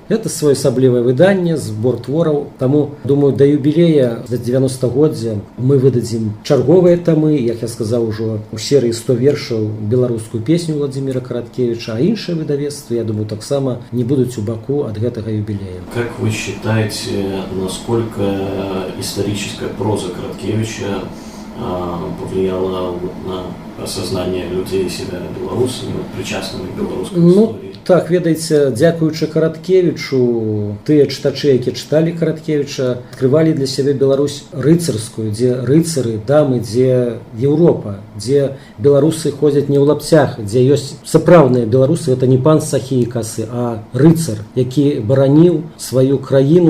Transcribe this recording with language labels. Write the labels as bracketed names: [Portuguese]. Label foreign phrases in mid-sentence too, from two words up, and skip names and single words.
[Belarusian] Гэта своеасаблівае выданне, збор твораў. Таму, думаю, да юбілея, да 90-годдзя мы выдадзім чарговыя тамы, як я сказаў, ужо у серыі 100 вершаў беларускую песню Владимира Короткевича, а іншыя выдавецтвы, я думаю, таксама не будуць у баку ад гэтага юбілея. [Russian] Как вы считаете, насколько историческая проза Короткевича повлияла на осознание людей себя белорусами, причастными к белорусской истории? [Belarusian] Так, ведаеце, дзякуючы Короткевичу, тыя чытачы, якія чыталі Короткевича, адкрывалі для сябе Беларусь рыцарскую, дзе рыцары, дамы, дзе Еўропа, дзе беларусы ходзяць не ў лапцях, дзе ёсць сапраўдныя беларусы, гэта не пан з сахі і касы, а рыцар, які бараніў сваю краіну.